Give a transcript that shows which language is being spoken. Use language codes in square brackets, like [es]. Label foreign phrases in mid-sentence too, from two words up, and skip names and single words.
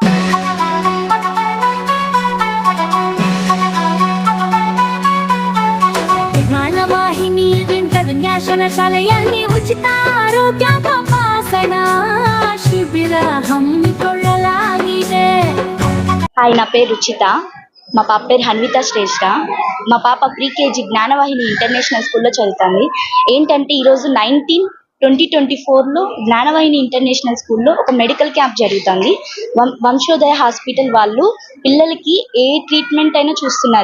[kn] ಜ್ಞಾನವಾಹಿನಿ ಇಂಟರ್ನ್ಯಾಷನಲ್ ಶಾಲೆಯಲ್ಲಿ ಉಚಿತ ಆರೋಗ್ಯ ತಪಾಸಣಾ ಶಿಬಿರ ಹಮ್ಮಿಕೊಳ್ಳಲಾಗಿದೆ. [te] హాయ్, నా పేరు రుచిత. మా పాప పేరు హన్విత శ్రేష్ఠ. మా పాప ప్రీకేజీ జ్ఞానవాహిని ఇంటర్నేషనల్ స్కూల్లో చదువుతుంది. ఏంటంటే ఈరోజు 19/20/24లో జ్ఞానవాహిని ఇంటర్నేషనల్ స్కూల్లో ఒక మెడికల్ క్యాంప్ జరుగుతుంది. వంశోదయ హాస్పిటల్ వాళ్ళు పిల్లలకి ఏ ట్రీట్మెంట్ అయినా చూస్తున్నారు.